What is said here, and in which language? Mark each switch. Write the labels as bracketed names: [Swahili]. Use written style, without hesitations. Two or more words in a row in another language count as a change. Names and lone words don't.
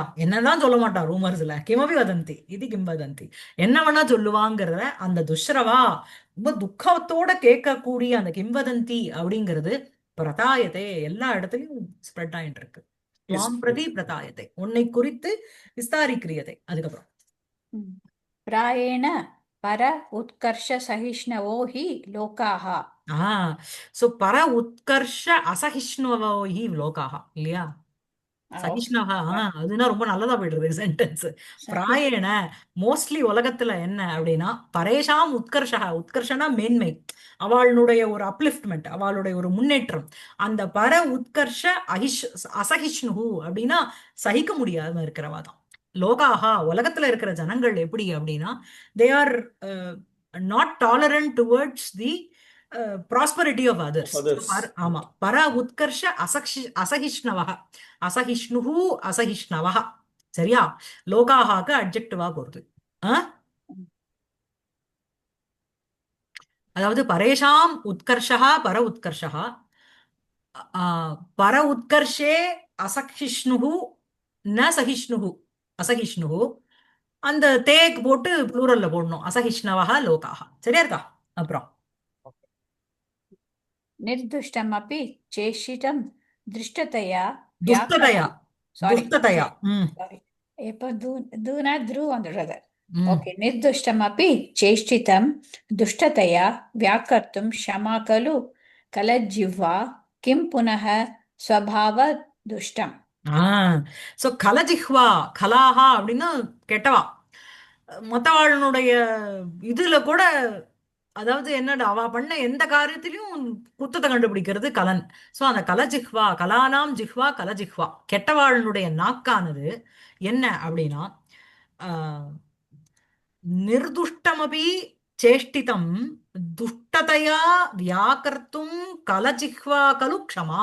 [Tamil] என்னதான் சொல்ல மாட்டா ரூமர்ஸ்ல, [Sanskrit] किमपि वदन्ति [Tamil] இது [Sanskrit] किं वदन्ति, [Tamil] என்ன வேணா சொல்லுவாங்கிறத அந்த துஷ்ரவா ரொம்ப துக்கத்தோட கேட்கக்கூடிய அந்த கிம்வதந்தி அப்படிங்கிறது பிரதாயத்தை எல்லா இடத்துலயும் ஸ்ப்ரெட் ஆயிட்டு இருக்கு. [Sanskrit] त्वां प्रति [Tamil] பிரதாயத்தை, உன்னை குறித்து விஸ்தாரிக்கிரியதை. அதுக்கப்புறம் [Sanskrit] प्रायेण पर उत्कर्ष सहिष्णवो हि लोकाः. சோ पर उत्कर्ष असहिष्णवो हि लोकाः இல்லையா? [Tamil] சகிஷ்ணவா அதுனா ரொம்ப நல்லதா போயிடுறது சென்டென்ஸ். பிராயண மோஸ்ட்லி உலகத்துல என்ன அப்படின்னா [Sanskrit] परेषाम् उत्कर्षः, [Tamil] உத்கர்ஷனா மேன்மை, அவளுடைய ஒரு அப்லிஃப்ட்மெண்ட், அவளுடைய ஒரு முன்னேற்றம். அந்த [Sanskrit] पर उत्कर्ष असहिष्णु [Tamil] அப்படின்னா சகிக்க முடியாம இருக்கிறவா தான் லோகாஹா. உலகத்துல இருக்கிற ஜனங்கள் எப்படி அப்படின்னா [English] they are not tolerant towards the prosperity of others. [Sanskrit] ஆமா, पर उत्कर्ष असहिष्णवः असहिष्णुः असहिष्णवः. [Tamil] சரியா? லோகாஹாக்கு அட்ஜெக்டிவா போறது. [Sanskrit] அதாவது परेषाम् उत्कर्षः पर उत्कर्षः पर उत्कर्षे असहिष्णुः न सहिष्णुः असहिष्णुः. [Tamil] அந்த தேக் போட்டு ப்ளூரல்ல போடணும், [Sanskrit] असहिष्णवः लोकाः. [Tamil] சரியா இருக்கா? அப்புறம் [Sanskrit] निर्दुष्टमपि चेष्टितं दृष्टतया दुष्टतया दुष्टतया. [Tamil] சாரி, இப்போ தூனா த்ரூ வந்துடுறது. ஓகே, [Sanskrit] निर्दुष्टमपि चेष्टितं दुष्टतया व्याकर्तुं क्षमा खलु कलज्जिह्वा किं पुनः स्वभावदुष्टम्. [Tamil] சோ கலஜிஹ்வா, கலாஹா அப்படின்னா கெட்டவா. மத்தவாளுடைய இதுல கூட, அதாவது என்னடா அவ பண்ண எந்த காரியத்திலையும் குத்தத்தை கண்டுபிடிக்கிறது கலன். சோ அந்த கலஜிஹ்வா, [Sanskrit] खलानां जिह्वा खलजिह्वा, [Tamil] கெட்டவாளுடைய நாக்கானது என்ன அப்படின்னா [Sanskrit] निर्दुष्टमपि चेष्टितं दुष्टतया व्याकर्तुं खलजिह्वा खलु क्षमा.